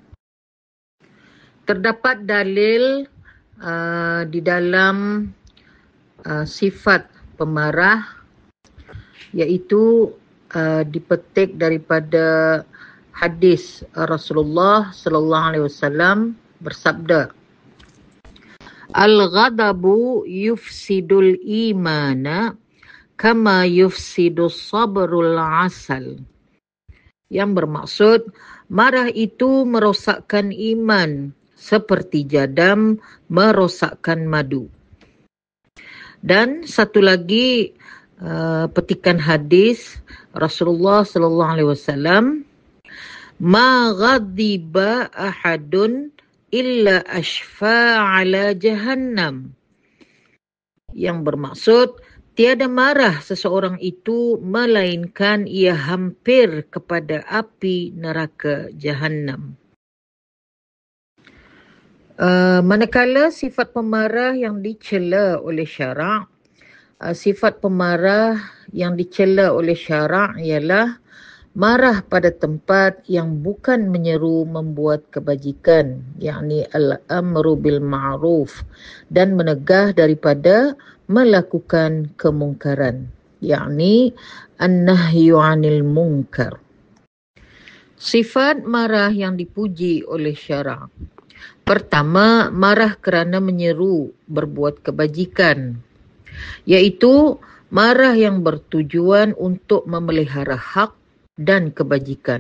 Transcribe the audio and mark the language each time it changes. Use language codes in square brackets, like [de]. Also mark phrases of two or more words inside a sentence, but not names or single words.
[ms] Terdapat dalil di dalam sifat pemarah, iaitu dipetik daripada hadis Rasulullah [ar] صلى الله عليه وسلم [ms] bersabda, [ar] "الغضب يفسد الإيمان كما يفسد الصبر العسل." [ms] Yang bermaksud, marah itu merosakkan iman seperti jadam merosakkan madu. Dan satu lagi petikan hadis Rasulullah [ar] صلى الله عليه وسلم, "ما غضب أحد إلا أشفى على جهنم." [ms] Yang bermaksud, tiada marah seseorang itu melainkan ia hampir kepada api neraka Jahannam. Manakala sifat pemarah yang dicela oleh syarak, sifat pemarah yang dicela oleh syarak ialah marah pada tempat yang bukan menyeru membuat kebajikan, yakni [ar] الأمر بالمعروف, [ms] dan menegah daripada melakukan kemungkaran, yakni [ar] النهي عن المنكر. [ms] Sifat marah yang dipuji oleh syarak. Pertama, marah kerana menyeru berbuat kebajikan, iaitu marah yang bertujuan untuk memelihara hak dan kebajikan.